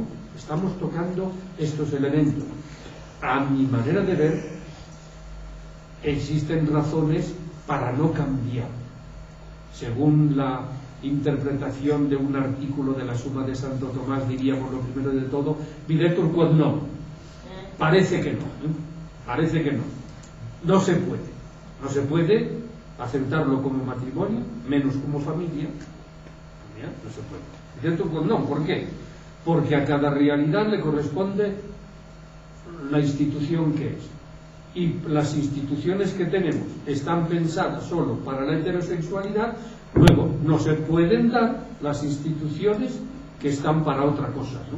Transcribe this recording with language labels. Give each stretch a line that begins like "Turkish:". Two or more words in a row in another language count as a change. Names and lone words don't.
Spanish: Estamos tocando estos elementos. A mi manera de ver, existen razones para no cambiar. Según la interpretación de un artículo de la Suma de Santo Tomás, diríamos lo primero de todo,
Latin: videtur quod non.
Spanish: Parece que no, parece que no. No se puede. No se puede aceptarlo como matrimonio, menos como familia. No se puede.
Latin: Videtur quod non.
Spanish: ¿Por qué? Porque a cada realidad le corresponde la institución que es. Y las instituciones que tenemos están pensadas solo para la heterosexualidad. Luego no se pueden dar las instituciones que están para otra cosa, ¿no?